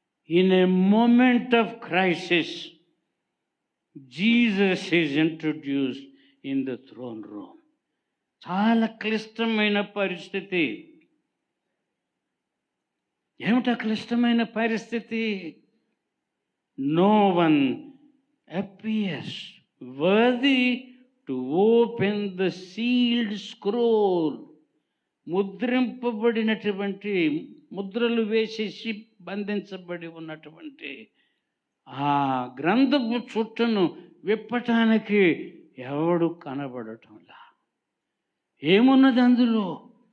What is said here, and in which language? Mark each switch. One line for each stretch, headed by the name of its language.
English: In a moment of crisis Jesus is introduced in the throne room.
Telugu: చాలా క్లిష్టమైన పరిస్థితి. ఏమిటా క్లిష్టమైన పరిస్థితి?
English: No one appears worthy to open the sealed scroll.
Telugu: ముద్రింపబడినటువంటి, ముద్రలు వేసేసి బంధించబడి ఉన్నటువంటి ఆ గ్రంథపు చుట్టను విప్పటానికి ఎవడు కనబడటంలా. ఏమున్నది అందులో?